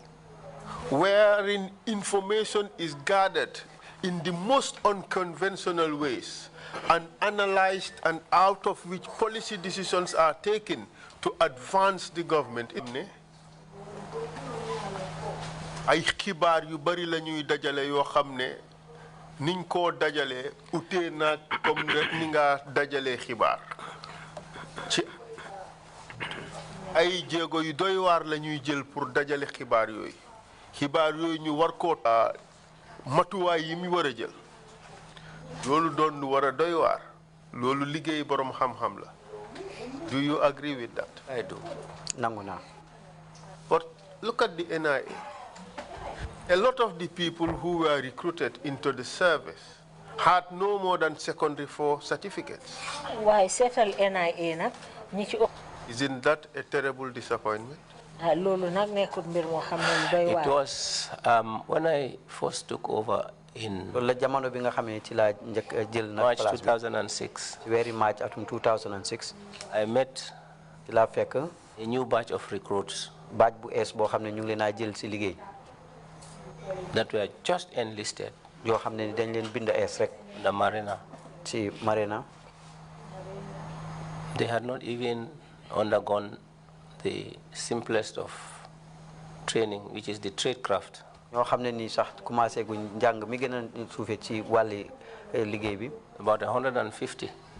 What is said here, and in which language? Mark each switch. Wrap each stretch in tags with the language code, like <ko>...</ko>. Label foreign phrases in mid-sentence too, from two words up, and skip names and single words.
<en>Wherein information is gathered in the most unconventional ways and analyzed, and out of which policy decisions are taken to advance the government.</en> <wo>Ay xibaar yu bari la ñuy dajale yoo xam ne niñ koo dajalee utee naag comme ni nga dajalee xibaar ci ay jéego yu doy waar la ñuy jël pour dajale xibaar yooyu ñu war koo matuwaay yi mu war a jël loolu doon lu war a doy waar loolu liggéey borom xam-xam la.</wo> <en>Do you agree with that? I do.</en> <wo>Nangu naa.</wo> <en>But look at the NIA. A lot of the people who were recruited into the service had no more than secondary 4 certificates.</en> <wo>Waaye seetal NIA nag ñi ci</wo> <en>Isn't that a terrible disappointment?</en> <wo>loolu nag nekkul mbir moo xam ne lu doy waar.</wo> <en>It was when I first took over in</en> <wo>loolu la jamono bi nga xam ne ci laa njëkk jël na</wo> <en>March place 2006.</en> <wo>ci weeri March atum 2006.</wo> <en>I met</en> <wo>ci laa fekk</wo> <en>a new batch of recruits</en> <wo>baaj bu ees boo xam ne ñu ngi leen a jël si liggéey.</wo> <en>that were just enlisted.</en> <wo>yoo xam ne dañ leen bind ees rek.</wo> <en>The Marina.</en> <wo>ci Marina.</wo> <en>They had not even undergone the simplest of training, which is the trade craft. About 150.</en>